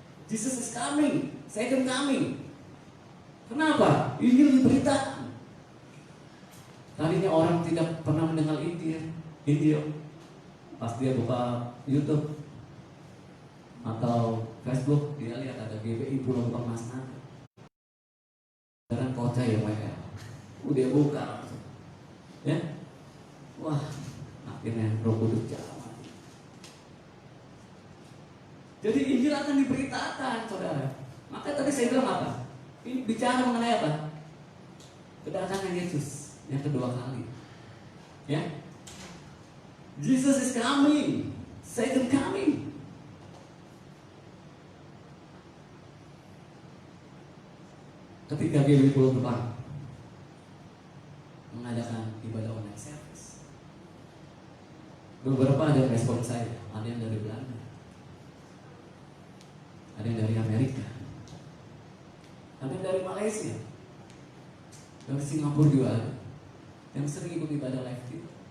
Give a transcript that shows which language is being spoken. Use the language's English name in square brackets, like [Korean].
[English] Jesus is coming, second coming. [Indonesian] Kenapa? Injil diberitakan. Tadinya orang tidak pernah mendengar Injil. Pas dia buka YouTube atau Facebook, dia lihat ada GBI Pulau Mas Naga. Sekarang kocak ya mereka. Udah buka, ya. Wah, akhirnya Roh Kudus jalan. Jadi Injil akan diberitakan, saudara. Maka tadi saya bilang apa? Ini bicara mengenai apa? Kedatangan Yesus yang kedua kali. [English] Ya, Jesus is coming, second coming. [Indonesian] Ketika GBI Pulau Gebang mengadakan ibadah online service, beberapa ada respon saya, ada yang dari Belanda, ada yang dari Amerika, ada yang dari Malaysia, dari Singapura juga ada, yang sering ikut ibadah live itu.